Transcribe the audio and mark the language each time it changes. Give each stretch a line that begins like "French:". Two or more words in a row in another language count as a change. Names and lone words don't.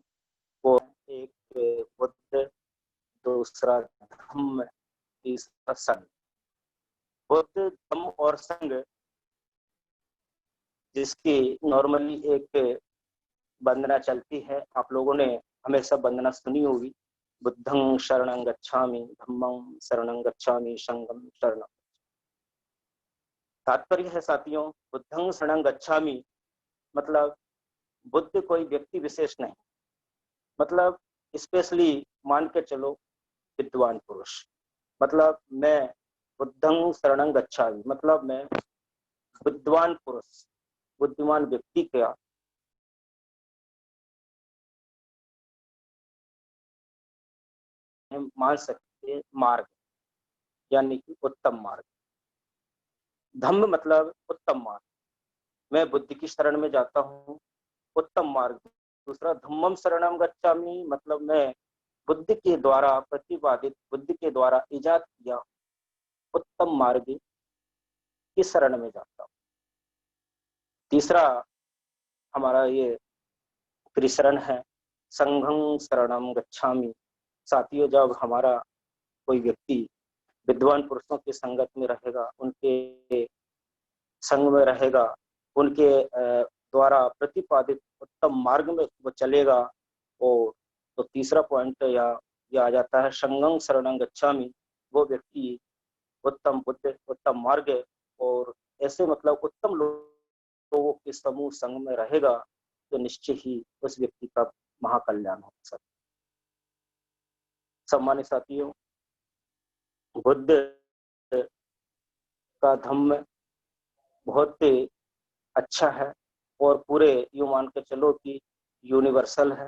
Hindi: वो एक बुद्ध, दूसरा धम्म, तीसरा संघ। बुद्ध, धम्म और संघ जिसकी नॉर्मली एक वंदना चलती है, आप लोगों ने हमेशा वंदना सुनी होगी,
Pali: बुद्धं शरणं गच्छामि, धम्मं शरणं गच्छामि, संघं शरणं।
Hindi: तात्पर्य है साथियों,
Pali: बुद्धं शरणं गच्छामि
Hindi: मतलब बुद्ध कोई व्यक्ति विशेष नहीं, मतलब स्पेशली मान के चलो विद्वान पुरुष। मतलब मैं
Pali: बुद्धं शरणं गच्छामि
Hindi: मतलब मैं विद्वान पुरुष, बुद्धिमान व्यक्ति का मान सकते मार्ग, यानी कि उत्तम मार्ग। धम्म मतलब उत्तम मार्ग, मैं बुद्धि की शरण में जाता हूँ, उत्तम मार्ग। दूसरा
Pali: धम्मम शरणम गच्छामि
Hindi: मतलब मैं बुद्ध के द्वारा प्रतिपादित, बुद्ध के द्वारा इजाद किया उत्तम मार्ग की शरण में जाता हूँ। तीसरा हमारा ये त्रिशरण है,
Pali: संघं शरणम गच्छामि।
Hindi: साथियों, जब हमारा कोई व्यक्ति विद्वान पुरुषों की संगत में रहेगा, उनके संग में रहेगा, उनके द्वारा प्रतिपादित उत्तम मार्ग में वो चलेगा, और तो तीसरा पॉइंट या आ जाता है
Pali: संघं शरणं गच्छामि।
Hindi: वो व्यक्ति उत्तम बुद्ध, उत्तम मार्ग और ऐसे मतलब उत्तम लोगों के समूह संग में रहेगा तो निश्चय ही उस व्यक्ति का महाकल्याण हो सकता। सम्मानित साथियों, बुद्ध का धम्म बहुत अच्छा है और पूरे यूं मान के चलो कि यूनिवर्सल है।